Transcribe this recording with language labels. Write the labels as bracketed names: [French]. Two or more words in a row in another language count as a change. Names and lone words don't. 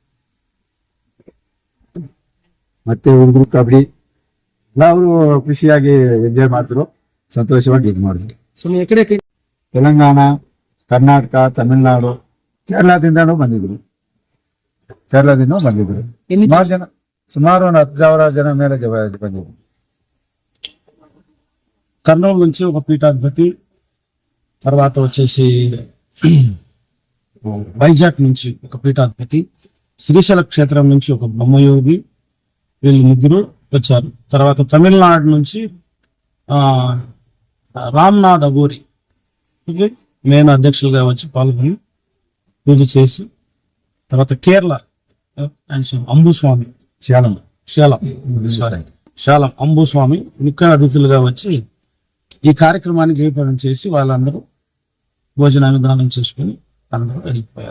[Kannada] ಮತ್ತೆ ಹುಡುಗರು ಕಬಡ್ಡಿ ಎಲ್ಲ ಅವರು ಖುಷಿಯಾಗಿ ಎಂಜಾಯ್ ಮಾಡಿದ್ರು, ಸಂತೋಷವಾಗಿ ಇದು ಮಾಡಿದ್ರು. ತೆಲಂಗಾಣ, ಕರ್ನಾಟಕ, ತಮಿಳುನಾಡು, ಕೇರಳದಿಂದನೂ ಬಂದಿದ್ರು. ಸುಮಾರು ಜನ, ಸುಮಾರು 10,000 ಜನ ಮೇಲೆ ಬಂದಿದ್ರು. [Telugu] కర్నూలు నుంచి ఒక పీఠాధిపతి, తర్వాత వచ్చేసి వైజాగ్ నుంచి ఒక పీఠాధిపతి, శ్రీశైల క్షేత్రం నుంచి ఒక బ్రహ్మయోగి, వీళ్ళు 3 వచ్చారు. తర్వాత తమిళనాడు నుంచి రామ్నాథ్ అఘోరి మెయిన్ అధ్యక్షులుగా వచ్చి పాల్గొని పూజ చేసి, తర్వాత కేరళ అంబుస్వామి శాలం అంబుస్వామి ముఖ్య అతిథులుగా వచ్చి ఈ కార్యక్రమాన్ని జయప్రదం చేసి వాళ్ళందరూ భోజన విధానం చేసుకుని అందరూ వెళ్ళిపోయారు.